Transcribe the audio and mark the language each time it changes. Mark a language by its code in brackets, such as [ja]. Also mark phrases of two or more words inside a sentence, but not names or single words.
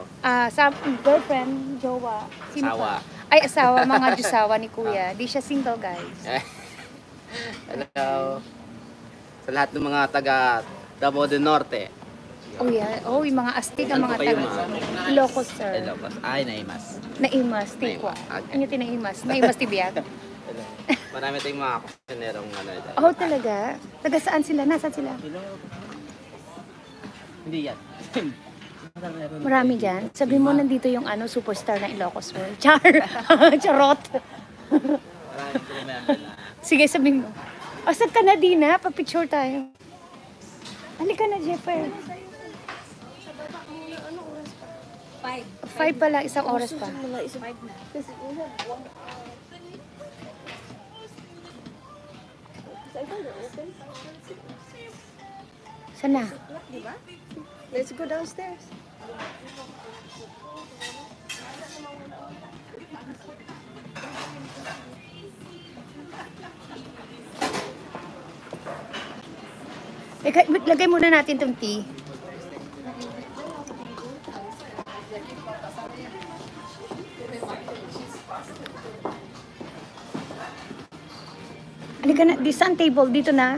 [tl] sa girlfriend, jowa. Sino Asawa. pa? Ay, asawa, mga jusawa ni kuya. Di siya single, guys. Hello. Sa lahat ng mga taga Davao del Norte. [en] Oh, yeah. [tl] Oh, yung mga astig ang Saan mga po kayo, taga. ma'am? Ilocos, sir. [ilo] Ilocos. Ay, naimas. Naimas, tikwa. Okay. Ano tinaimas? Naimas, tibiyag. [tl] Hello. Marami tayong mga kusinerong ano. Oh, talaga? Taga saan sila? Nasaan sila? Hindi yan. Marami dyan. Sabi mo, nandito yung superstar na Ilocos World. Char! Charot! Marami po remember na. Sige, sabihin mo. Saan ka na, Dina? Papicture tayo. Halika na, Jeffer. 5 pala, isang oras pa. Sana? [en] Let's go downstairs. [tl] Lagay muna natin itong tea. Halika na, di saan table? Dito na.